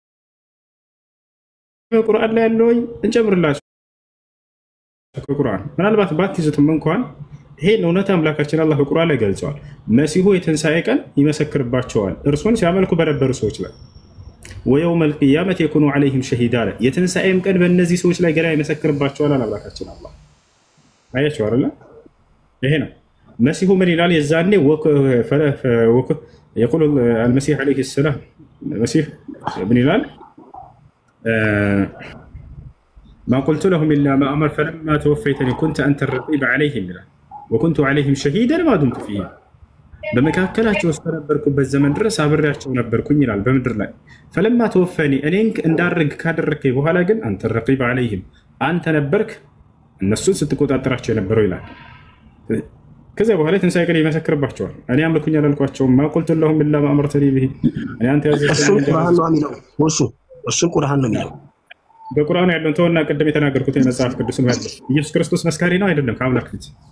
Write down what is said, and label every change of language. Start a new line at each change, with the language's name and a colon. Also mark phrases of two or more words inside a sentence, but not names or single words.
Amharic: በቁርአን ላይ ያለው እንጨምርላችሁ ከቁርአን ምናልባት ባትይዙትም እንኳን ይሄን እውነት አምላካችን አላህ በቁርአን ላይ ገልጸዋል። መሲሁ የትንሣኤ ቀን ይመሰክርባቸዋል እርሱን ሲያመልኩ በነበሩ ሰዎች ላይ
Arabic: ويوم القيامة يكون عليهم شهيدا
Amharic: አለ። የትንሣኤም ቀን በእነዚህ ሰዎች ላይ ገና ይመሰክርባቸዋል አምላካችን አላህ። አያችሁ አይደል? ይሄ ነው መሲሁ ምን ይላል? የዛኔ
Arabic: يقول المسيح عليه السلام المسيح ابن هلال ما قلت لهم إلا ما أمر فلما توفيتني كنت أنت الرقيب عليهم وكنت عليهم شهيدا ما دمت فيهم
Amharic: በመካከላቸው ውስጥ በነበርኩበት ዘመን ድረስ አብሬያቸው ነበርኩኝ ይላል በምድር ላይ
Arabic: فلما توفاني
Amharic: እኔን እንዳርግ ካደረከኝ በኋላ ግን አንተ
Arabic: الرقيب عليهم
Amharic: አንተ ነበርክ እነሱን ስትቆጣጠራቸው የነበረው ይላል። ከዚያ በኋላ ትንሣኤ ቀን ይመሰክርባቸዋል። እኔ አምልኩኝ አላልኳቸውም።
Arabic: ما قلت لهم إلا ما أمرتني به
Amharic: እኔ አንተ እሱን ቁርአን ነው የሚለው። እሱን ቁርአን ነው የሚለው። በቁርአኑ ያለውን ተወና ቀደም የተናገርኩት የመጽሐፍ ቅዱስን ያለው ኢየሱስ ክርስቶስ መስካሪ ነው አይደለም ከአምላክ ፊት?